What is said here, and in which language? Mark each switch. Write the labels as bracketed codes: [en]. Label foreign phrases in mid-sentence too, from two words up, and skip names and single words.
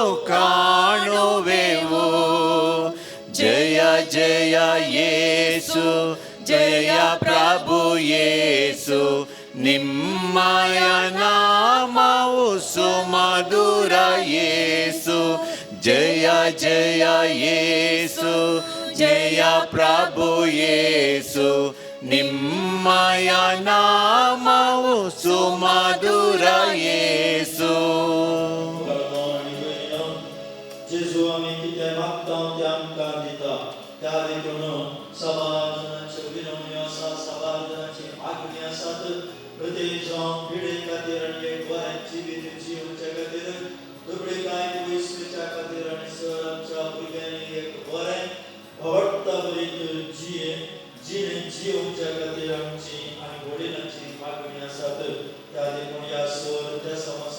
[kn] ಕಾಣುವೆವು ಜಯ ಜಯ ಯೇಸು ಜಯ ಪ್ರಭು ಯೇಸು ನಿಮ್ಮಯ ನಾಮವು ಸುಮಧುರ ಯೇಸು ಜಯ ಜಯ ಯೇಸು ಜಯ ಪ್ರಭು ಯೇಸು ನಿಮ್ಮಯ ನಾಮವು ಸುಮಧುರ ಯೇಸು [kok] जेजू आमी कितें मागता तें आमकां दिता त्या देखून समाजाची विनवणी आसा समाजाची मागणी आसात प्रत्येक जावन पिढे खातीर आनी एक बरें जिवीत जिवचे खातीर दुबळीकाय वयसच्या खातीर आनी सर आमच्या भुरग्यांनी एक बरें आवडटा बरी जिणे जिवच्या खातीर आमची आनी वडिलांची मागणी आसात त्या देखून ह्या सर त्या